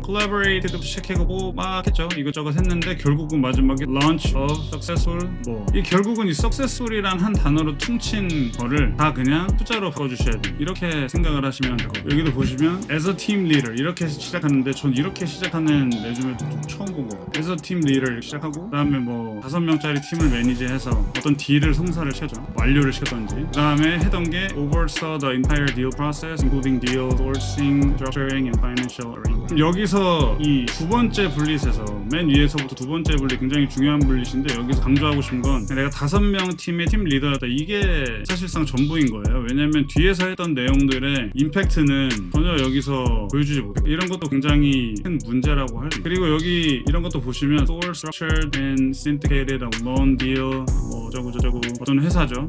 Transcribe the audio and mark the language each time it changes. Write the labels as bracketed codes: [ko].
[ko] collaborate도 체크해보고 막 했죠. 이것저것 했는데 결국은 마지막에 [en] launch of successful [ko] 뭐 이 결국은 이 successful이란 한 단어로 퉁친 거를 다 그냥 숫자로 바꿔주셔야 돼요. 이렇게 생각을 하시면 되고, 여기도 보시면 [en] as a team leader [ko] 이렇게 시작하는데 전 이렇게 시작하는 레주메도 처음 본 거예요. [en] as a team leader [ko] 시작하고, 그 다음에 뭐 5명짜리 팀을 매니지해서 어떤 딜을 성사를 시켰죠. 완료를 시켰던지. 그 다음에 했던 게 [en] oversaw the entire deal process including deal sourcing, structuring and financial arrangement. [ko] 여기서 이 두 번째 블릿에서 맨 위에서부터 두 번째 블릿 굉장히 중요한 블릿인데, 여기서 강조하고 싶은 건 내가 5명 팀의 팀 리더였다, 이게 사실상 전부인 거예요. 왜냐면 뒤에서 했던 내용들의 임팩트는 전혀 여기서 보여주지 못해요. 이런 것도 굉장히 큰 문제라고 할 수 있어요. 그리고 여기 이런 것도 보시면 [en] source structured and syndicated a loan deal [ko] 뭐 저거 어떤 회사죠.